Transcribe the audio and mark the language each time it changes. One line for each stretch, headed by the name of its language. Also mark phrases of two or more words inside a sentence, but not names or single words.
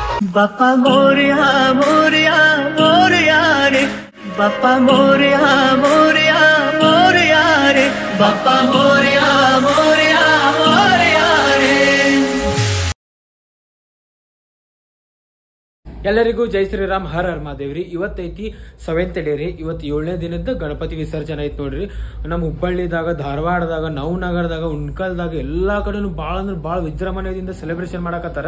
Marathi: बाप्पा मोरया मोरया मोरया रे बाप्पा मोरया मोरया मोरया रे बाप्पा मोरया मोरया मोरया रे।
Kannada: ಎಲ್ಲರಿಗೂ ಜೈ ಶ್ರೀರಾಮ್ ಹರ ಹರ್ ಮಹಾದೇವ್ರಿ। ಇವತ್ತೈತಿ 7th ಡೇ ರೀ। ಇವತ್ತು 7ನೇ ದಿನದ ಗಣಪತಿ ವಿಸರ್ಜನೆ ಐತಿ ನೋಡ್ರಿ। ನಮ್ಮ ಹುಬ್ಬಳ್ಳಿದಾಗ, ಧಾರವಾಡದಾಗ, ನವನಗರದಾಗ, ಉಣ್ಕಲ್ದಾಗ ಎಲ್ಲಾ ಕಡೆನೂ ಭಾಳ ಅಂದ್ರೆ ಭಾಳ ವಿಜೃಂಭಣೆಯಿಂದ ಸೆಲೆಬ್ರೇಷನ್ ಮಾಡಕತ್ತಾರ।